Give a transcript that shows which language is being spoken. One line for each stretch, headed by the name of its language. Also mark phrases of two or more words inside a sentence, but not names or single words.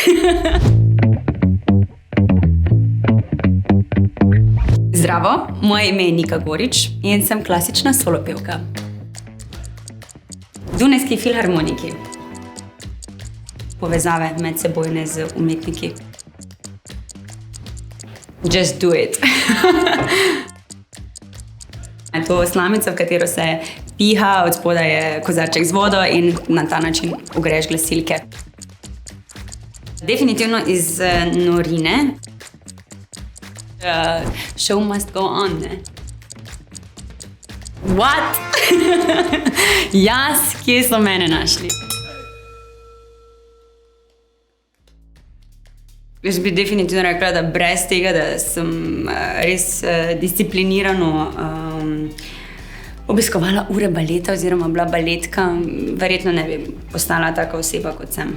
Slovenian: Zdravo, moje ime je Nika Gorič in sem klasična solopevka. Dunajski filharmoniki. Povezave medsebojne z umetniki.
English: Just do it.
Slovenian: To slamica, v katero se piha, od spodaj je kozarček z vodo in na ta način ugreješ glasilke. Definitivno iz norine.
English: Show must go on, ne? What?
Slovenian: Jaz, kje so mene našli? Jaz bi definitivno rekla, da brez tega, da sem res disciplinirano obiskovala ure baleta oziroma bila baletka, verjetno ne bi postala taka oseba, kot sem.